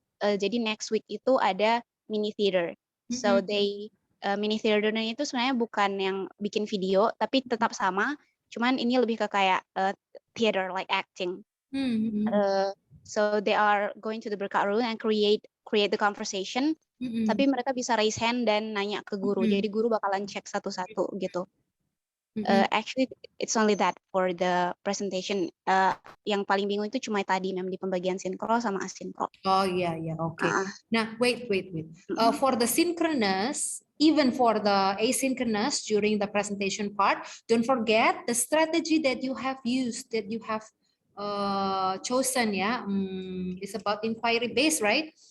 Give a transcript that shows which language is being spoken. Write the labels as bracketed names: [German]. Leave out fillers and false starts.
[Indonesian] Jadi [English] next week [Indonesian] itu ada mini theater. So they mini theater-nya itu sebenarnya bukan yang bikin video, tapi tetap sama, cuman ini lebih ke kayak theater [English] like acting. So they are going to the breakout room and create the conversation. [Indonesian] Tapi mereka bisa [English] raise hand [Indonesian] dan nanya ke guru. Jadi guru bakalan cek satu-satu gitu. [English] Actually, it's only that for the presentation. [Indonesian] Yang paling bingung itu cuma tadi, mem, di pembagian sinkro sama asinkro. Oh iya, okay. Nah, wait. [English] For the synchronous, even for the asynchronous during the presentation part, don't forget the strategy that you have used, that you have chosen, yeah, it's about inquiry based, right?